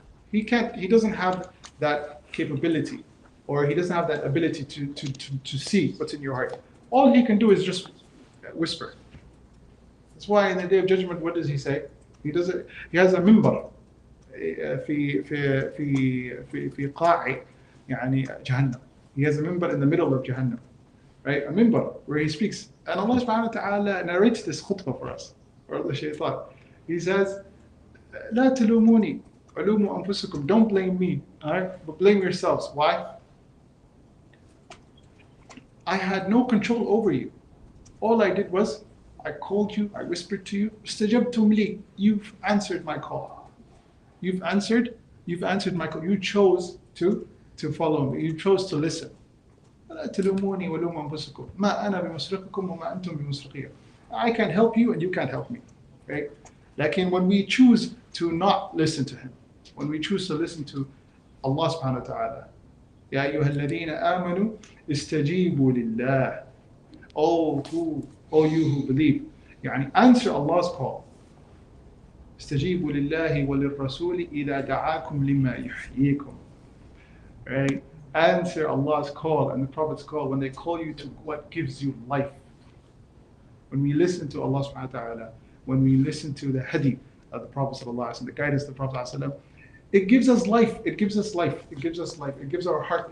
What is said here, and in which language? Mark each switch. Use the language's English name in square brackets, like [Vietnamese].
[English] He doesn't have that capability, or he doesn't have that ability to see what's in your heart. All he can do is just whisper. That's why in the Day of Judgment, what does he say? He has a mimbar [Arabic] في في في في في قاع يعني جهنم. [English] He has a mimbar in the middle of Jahannam, right? A mimbar where he speaks. And Allah subhanahu wa ta'ala narrates this khutbah for us, or the shaitan. He says, [Arabic] لا تلوموني علوموا أنفسكم. [English] Don't blame me, all right? But blame yourselves. Why? I had no control over you. All I did was, I called you, I whispered to you, [Arabic] استجبتم لي. [English] You've answered my call. You've answered my call. You chose to follow me. You chose to listen. [Arabic] لا تلوموني ولوموا أنفسكم ما أنا بمصرخكم وما أنتم بمصرخي. [English] I can't help you and you can't help me, right? Like when we choose to not listen to him, when we choose to listen to Allah subhanahu wa ta'ala, [Arabic] يا أيها الذين آمنوا استجيبوا لله. [English] Oh you who believe, [Arabic] يعني [English] answer Allah's call. [Arabic] استجيبوا لله وللرسول إذا دعاكم لما يحييكم. [English] Right? Answer Allah's call and the Prophet's call when they call you to what gives you life. When we listen to Allah subhanahu wa ta'ala, when we listen to the hadith of the Prophet sallallahu alaihi wasallam, the guidance of the Prophet sallallahu alaihi wasallam, it gives us life. It gives us life. It gives us life. It gives our heart.